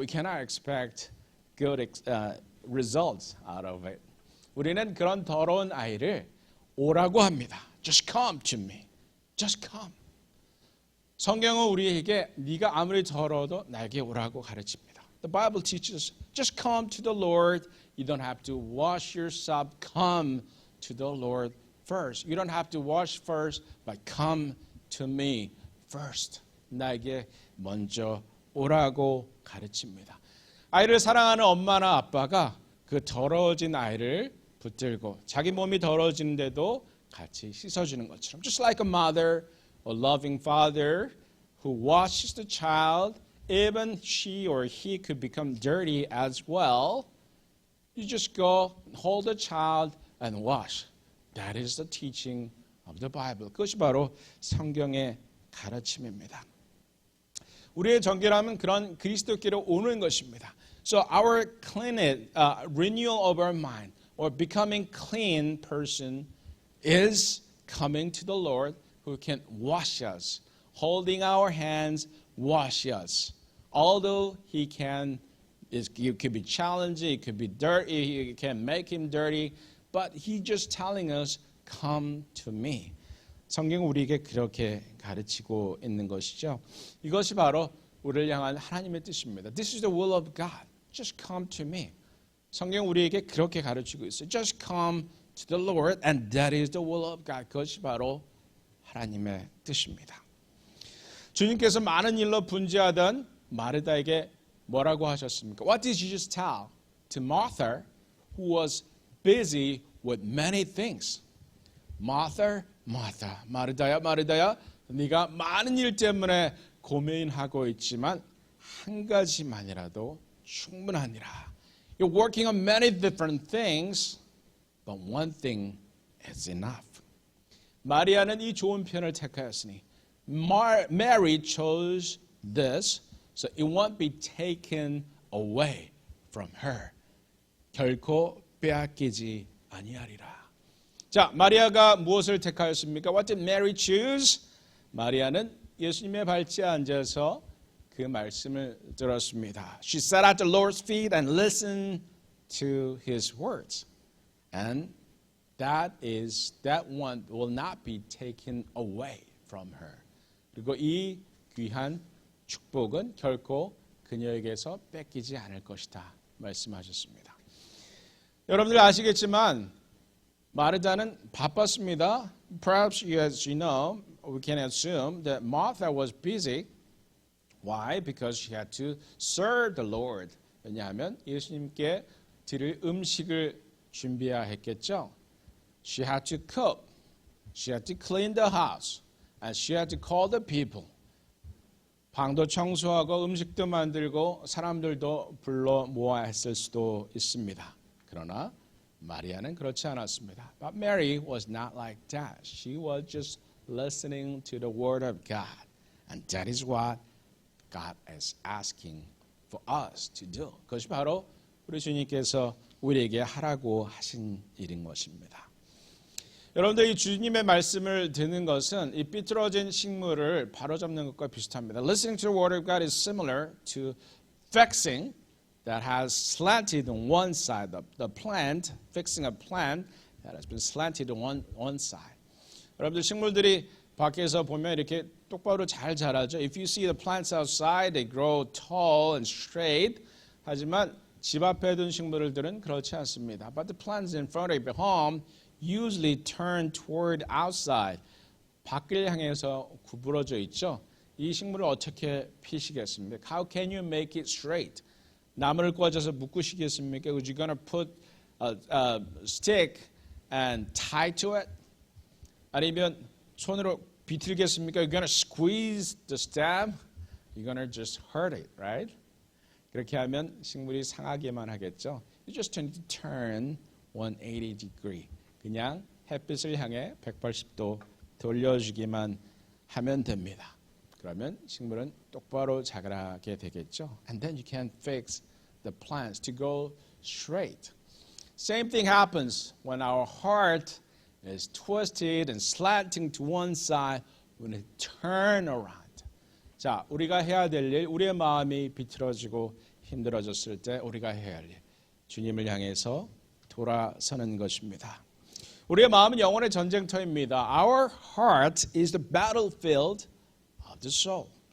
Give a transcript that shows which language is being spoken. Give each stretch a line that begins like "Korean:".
English: We cannot expect good results out of it.
Korean: 우리는 그런 더러운 아이를 오라고 합니다.
English: Just come to me. Just come.
Korean: 성경은 우리에게 네가 아무리 더러워도 나에게 오라고 가르칩니다.
English: The Bible teaches just come to the Lord. You don't have to wash yourself. Come to the Lord first. You don't have to wash first, but come to me first.
Korean: 나에게 먼저 오라고 가르칩니다. 아이를 사랑하는 엄마나 아빠가 그 더러워진 아이를 붙들고 자기 몸이 더러워지는데도 같이 씻어주는 것처럼
English: just like a mother, a loving father who washes the child, even she or he could become dirty as well. You just go hold the child and wash. That is the teaching of the Bible.
Korean: 그것이 바로 성경의 가르침입니다. 우리의 정결함은 그런 그리스도께로 오는 것입니다.
English: So our renewal of our mind or becoming clean person is coming to the Lord who can wash us, holding our hands, wash us. Although he can, it could be challenging, it could be dirty, it can make him dirty, but he just telling us, come to me.
Korean: 성경은 우리에게 그렇게 가르치고 있는 것이죠. 이것이 바로 우리를 향한 하나님의 뜻입니다.
English: This is the will of God. Just come to me.
Korean: 성경은 우리에게 그렇게 가르치고 있어요.
English: Just come to the Lord and that is the will of God.
Korean: 그것이 바로 하나님의 뜻입니다. 주님께서 많은 일로 분주하던 마르다에게 뭐라고 하셨습니까?
English: What did Jesus tell to Martha who was busy with many things.
Korean: Martha, Martha, 마르다야, 마르다야, 네가 많은 일 때문에 고민하고 있지만 한 가지만이라도 충분하니라.
English: You're working on many different things, but one thing is enough.
Korean: 마리아는 이 좋은 편을 택하였으니
English: Mary chose this, so it won't be taken away from her.
Korean: 결코 빼앗기지 아니하리라. 자, 마리아가 무엇을 택하였습니까?
English: What did Mary choose?
Korean: 마리아는 예수님의 발치에 앉아서 그 말씀을 들었습니다.
English: She sat at the Lord's feet and listened to his words. And that one will not be taken away from her.
Korean: 그리고 이 귀한 축복은 결코 그녀에게서 뺏기지 않을 것이다 말씀하셨습니다. 여러분들 아시겠지만 마르다는 바빴습니다.
English: Perhaps as you know, we can assume that Martha was busy. Why? Because she had to serve the Lord.
Korean: 왜냐하면 예수님께 드릴 음식을 준비해야 했겠죠.
English: She had to cook. She had to clean the house. And she had to call the people.
Korean: 방도 청소하고 음식도 만들고 사람들도 불러 모아야 했을 수도 있습니다. 그러나 마리아는 그렇지 않았습니다.
English: But Mary was not like that. She was just listening to the word of God. And that is what God is asking for us to do.
Korean: 그것이 바로 우리 주님께서 우리에게 하라고 하신 일인 것입니다. 여러분들 이 주님의 말씀을 듣는 것은 이 삐뚤어진 식물을 바로잡는 것과 비슷합니다.
English: Listening to the word of God is similar to fixing that has slanted on one side. The plant, fixing a plant that has been slanted on one side.
Korean: 여러분들 식물들이 밖에서 보면 이렇게 똑바로 잘 자라죠.
English: If you see the plants outside, they grow tall and straight.
Korean: 하지만 집 앞에 둔 식물들은 그렇지 않습니다.
English: But the plants in front of your home usually turn toward outside.
Korean: 밖을 향해서 구부러져 있죠. 이 식물을 어떻게 피시겠습니까?
English: How can you make it straight?
Korean: 나무를 꽂아서 묶으시겠습니까?
English: Would you gonna put a stick and tie to it?
Korean: 아니면 손으로 비틀겠습니까?
English: You're gonna squeeze the stem? You're gonna just hurt it, right?
Korean: 그렇게 하면 식물이 상하게만 하겠죠.
English: You just need to turn 180 degree.
Korean: 그냥 햇빛을 향해 180도 돌려주기만 하면 됩니다. 그러면 식물은 똑바로 자라게 되겠죠.
English: And then you can fix the plants to go straight. Same thing happens when our heart is twisted and slanting to one side when it turn around.
Korean: 자, 우리가 해야 될 일, 우리의 마음이 비틀어지고 힘들어졌을 때 우리가 해야 할 일, 주님을 향해서 돌아서는 것입니다. 우리의 마음은 영혼의 전쟁터입니다.
English: Our heart is the battlefield of the soul.